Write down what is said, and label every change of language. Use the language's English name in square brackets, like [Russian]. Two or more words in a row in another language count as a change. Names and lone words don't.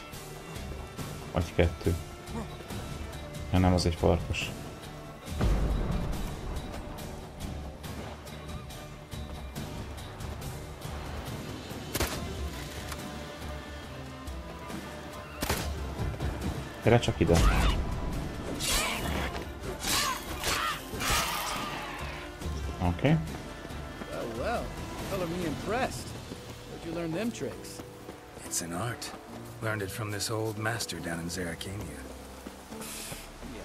[Hungarian] Vagy kettő. Ja nem, az egy farkas. Gyere csak ide. [English] Okay. Well, color me impressed. Where'd you learn them tricks? It's an art. Learned it from this old master down in Zerrikania. Yeah.